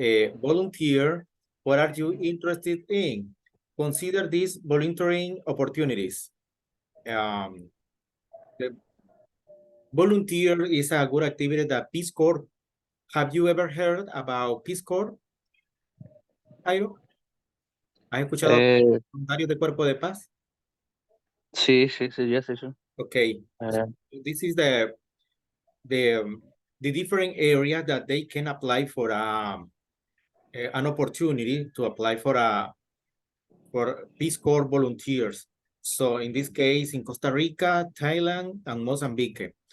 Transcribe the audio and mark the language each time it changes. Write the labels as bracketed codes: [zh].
[en] Volunteer, what are you interested in? Consider these volunteering opportunities. The volunteer is a good activity that Peace Corps. Have you ever heard about Peace Corps, Jairo? [es] ¿Has escuchado voluntarios de Cuerpo de Paz? Sí, yes, sí. [en] Okay, so this is the different areas that they can apply for an opportunity to apply for Peace Corps volunteers. So in this case, in Costa Rica, Thailand, and Mozambique.